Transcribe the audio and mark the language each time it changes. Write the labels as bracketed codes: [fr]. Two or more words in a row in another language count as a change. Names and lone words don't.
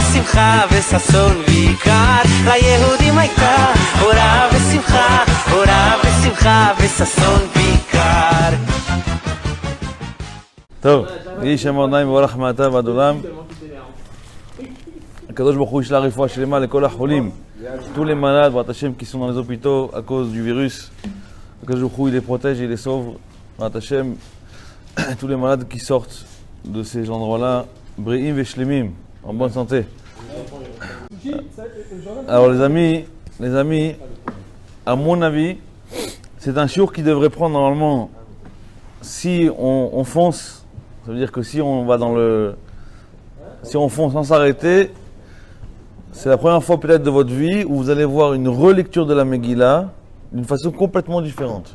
[he] שמחה וששון ויקר, ליהודים הייתה אורה ושמחה, אורה ושמחה וששון ויקר. טוב, יהי שם אדוני מבורך מעתה ועד עולם. הקדוש ברוך הוא ישלח רפואה שלמה לכל החולים, [fr] tous les malades, [he] ברוך השם, [fr] qui sont dans les hôpitaux à cause du virus. Akadosh Baruch Hu, il les protège, il les sauve. [he] ברוך השם, [fr] tous les malades qui sortent de ces endroits-là, [he] בריאים ושלמים, [fr] en bonne santé. Alors les amis, à mon avis, c'est un shiur qui devrait prendre normalement, si on fonce, ça veut dire que si on va si on fonce sans s'arrêter, c'est la première fois peut-être de votre vie où vous allez voir une relecture de la Megillah d'une façon complètement différente.